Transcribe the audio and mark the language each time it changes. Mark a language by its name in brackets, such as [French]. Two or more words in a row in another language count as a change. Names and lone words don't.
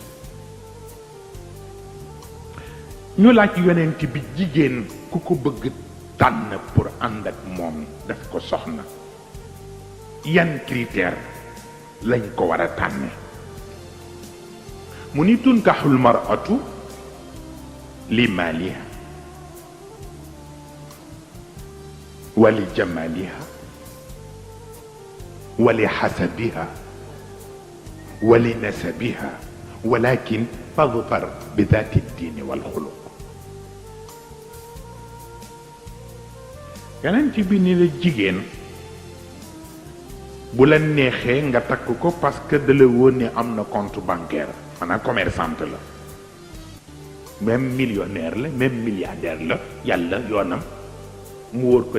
[Wolof] ñu laaj yonent bi jigéen ku ko bëgg tànn pour ànd ak moom def ko soxna yan critère lañ ko war a tànne mu ni [Arabic] تنكح المرأة لمالها ولجمالها ولحسبها ولنسبها ولكن فاظفر بذات الدين والخلق [Wolof] yonent bi ni la jigéen bu la neexee nga takk ko [French] parce que [Wolof] da la woon ne am na [French] compte bancaire [Wolof] maanaam commerçante la [French] même millionnaire [Wolof] la [French] même milliardaire [Wolof] la yàlla yoonam mu wóor ko